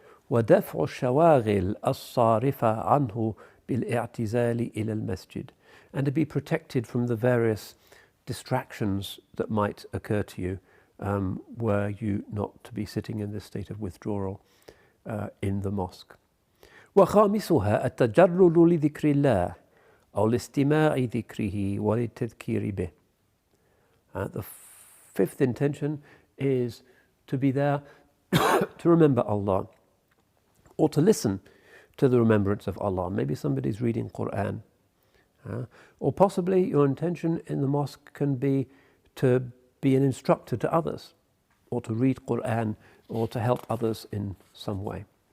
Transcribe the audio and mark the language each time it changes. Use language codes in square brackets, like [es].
[ar] ودفع الشواغل الصارفة عنه بالاعتزال إلى المسجد, [en] and to be protected from the various distractions that might occur to you were you not to be sitting in this state of withdrawal in the mosque. [ar] وخامسها التجرد لذكر الله أو لاستماع ذكره وللتذكير به. [en] The fifth intention is to be there to remember Allah, or to listen to the remembrance of Allah. Maybe somebody's reading Quran, or possibly your intention in the mosque can be to be an instructor to others, or to read Quran, or to help others in some way.